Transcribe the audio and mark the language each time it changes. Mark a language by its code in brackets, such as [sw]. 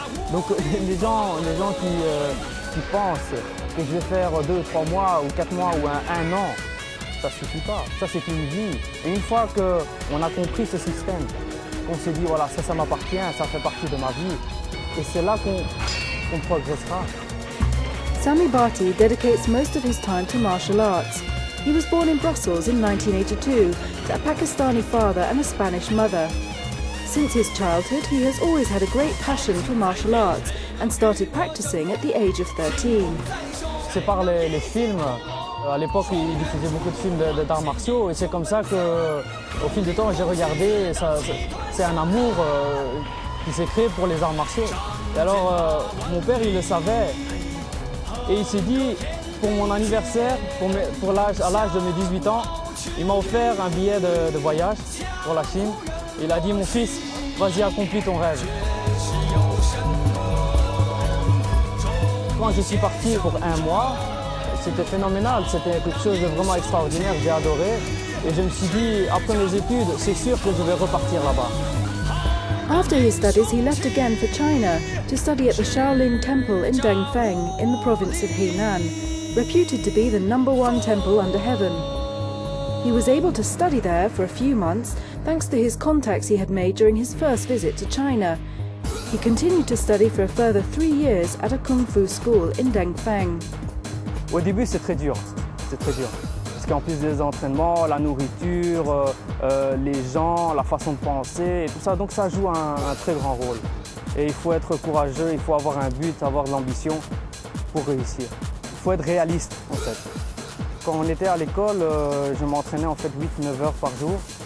[fr] Donc les gens qui pensent que je vais faire 2, 3 mois ou 4 mois ou un an, ça ne suffit pas. Ça, c'est une vie. Et une fois qu'on a compris ce système, qu'on se dit, voilà, ça m'appartient, ça fait partie de ma vie, et c'est là qu'on progressera. [en] Sami Bhatti dedicates most of his time to martial arts. He was born in Brussels in 1982 to a Pakistani father and a Spanish mother. Since his childhood, he has always had a great passion for martial arts and started practicing at the age of 13. [fr] C'est par les films. À l'époque, il diffusait beaucoup de films d'arts martiaux et c'est comme ça qu'au fil du temps, j'ai regardé. C'est un amour qui s'est créé pour les arts martiaux. Et alors, mon père, il le savait et il s'est dit, pour mon anniversaire, à l'âge de mes 18 ans, il m'a offert un billet de voyage pour la Chine. Il a dit, mon fils, vas-y, accomplis ton rêve. Quand je suis parti pour un mois, c'était phénoménal, c'était quelque chose de vraiment extraordinaire, j'ai adoré. Et je me suis dit, après mes études, c'est sûr que je vais repartir là-bas. [en] After his studies, he left again for China to study at the Shaolin Temple in Dengfeng in the province of Henan, reputed to be the #1 temple under heaven. He was able to study there for a few months thanks to his contacts he had made during his first visit to China. He continued to study for a further 3 years at a Kung Fu school in Dengfeng. [fr] Au début, c'est très dur. Parce qu'en plus des entraînements, la nourriture, les gens, la façon de penser et tout ça, donc ça joue un très grand rôle. Et il faut être courageux, il faut avoir un but, avoir de l'ambition pour réussir. Il faut être réaliste en fait. Quand on était à l'école, je m'entraînais en fait 8-9 heures par jour.